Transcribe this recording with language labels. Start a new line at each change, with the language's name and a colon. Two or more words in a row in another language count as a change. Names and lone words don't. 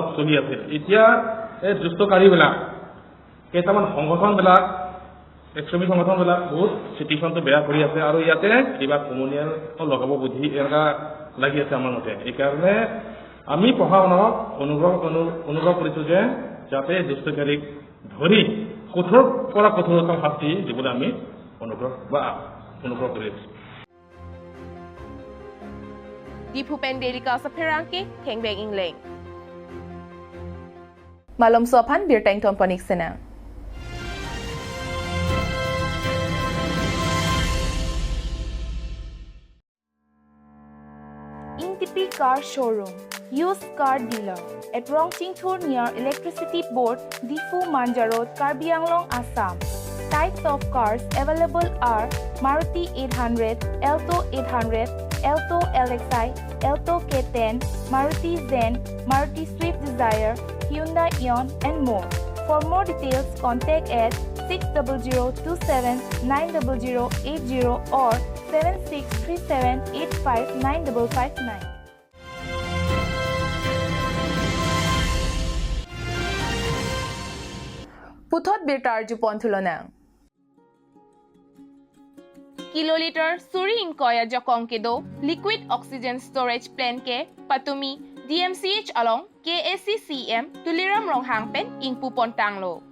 Assamese: চলি আছিল এতিয়া এই দুষ্কৃতিকাৰীবিলাক কেইটামান সংগঠনবিলাক এক্সট্ৰিমিষ্ট সংগঠনবিলাক বহুত চিটুৱেশ্যনটো বেয়া কৰি আছে আৰু ইয়াতে কিবা কমনিয়েল লগাব বুদ্ধি এনেকুৱা লাগি আছে আমাৰ মতে এইকাৰণে আমি প্ৰশাসনক অনুভৱ কৰিছোঁ যে যাতে দুষ্কৃতিকাৰীক ধৰি কঠোৰ পৰা কঠোৰতম শাস্তি দিবলৈ আমি অনুগ্ৰহ কৰি আছোঁ
Karbi: Dipupen Delika sa Perangke, Tengbeng Ingleng. Malom Sopan, Birtang Tomponik Senang.
English: Intipi Car Showroom, used car dealer at Rongching Tour near Electricity Board, Difu Manja Road, Karbi Anglong, Assam. Types of cars available are Maruti 800, Alto 800, Alto LXi, Alto K10, Maruti Zen, Maruti Swift Desire, Hyundai Eon and more. For more details, contact at 600279080 or 7637859559.
Karbi: Puthot Birtar Jupon Tulonang. Kiloliter Suri Inkoya Jokong Kedo
English: Liquid Oxygen Storage Plant
Karbi: Ke Patumi DMCH along KACCM Tuliram Ronghang Pen Ingpu Pontanglo.